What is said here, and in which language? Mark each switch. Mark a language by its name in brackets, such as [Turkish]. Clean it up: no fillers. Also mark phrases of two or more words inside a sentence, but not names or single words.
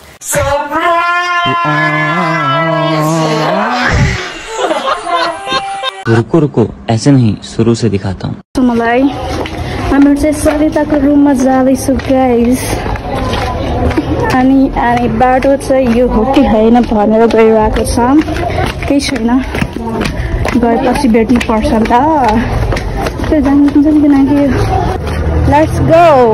[Hindi] रुको रुको, ऐसे नहीं, शुरू से दिखाता हूँ। [Nepali] तो मलाई हाम्रो चाहिँ सरिताको रुममा जाँदैछु गाइस। अनि बाटो चाहिँ यो हो कि होइन भनेर गइरहेको छ, केही छैन, गएपछि भेट्नु पर्छ नि त। त्यो जान्छ नि किनकि [English] let's go.